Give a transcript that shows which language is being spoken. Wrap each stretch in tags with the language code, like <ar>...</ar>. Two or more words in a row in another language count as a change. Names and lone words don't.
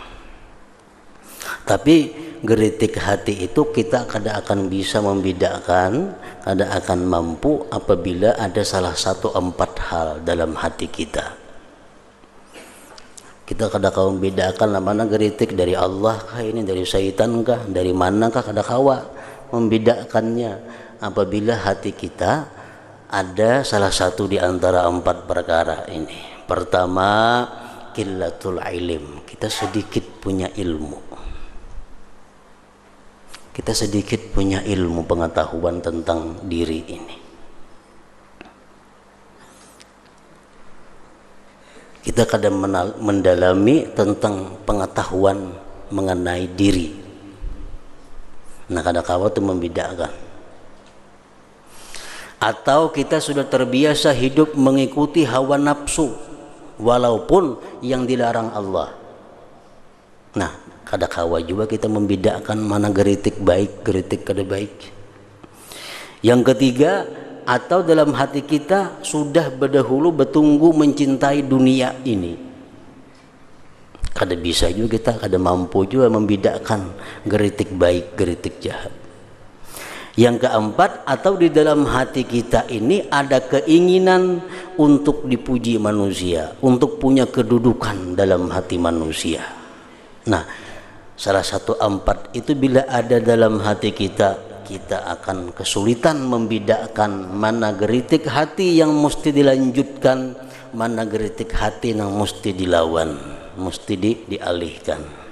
<id>Tapi geritik hati itu kita kada akan bisa membedakan, kada akan mampu apabila ada salah satu 4 hal dalam hati kita. Kita kada kau membedakan mana geritik dari Allah kah, ini dari syaitan kah, dari mana kah,</id> <bjn>kada kawa</bjn> <id>membedakannya apabila hati kita ada salah satu di antara 4 perkara ini. Pertama,</id> <ar>qillatul ilm,</ar> <id>kita sedikit punya ilmu. Kita sedikit punya ilmu pengetahuan tentang diri ini. Kita kadang mendalami tentang pengetahuan mengenai diri. Nah, kadang-kadang itu membedakan. Atau kita sudah terbiasa hidup mengikuti hawa nafsu walaupun yang dilarang Allah. Nah,</id> <bjn>kada kawa juga</bjn> <id>kita membedakan mana geritik baik, geritik kada baik. Yang ketiga, atau dalam hati kita sudah berdahulu bertunggu mencintai dunia ini. Kada bisa juga kita, kada mampu juga membedakan geritik baik, geritik jahat. Yang keempat, atau di dalam hati kita ini ada keinginan untuk dipuji manusia, untuk punya kedudukan dalam hati manusia. Nah, salah satu 4 itu bila ada dalam hati kita, kita akan kesulitan membedakan mana geritik hati yang mesti dilanjutkan, mana geritik hati yang mesti dilawan, mesti dialihkan.</id>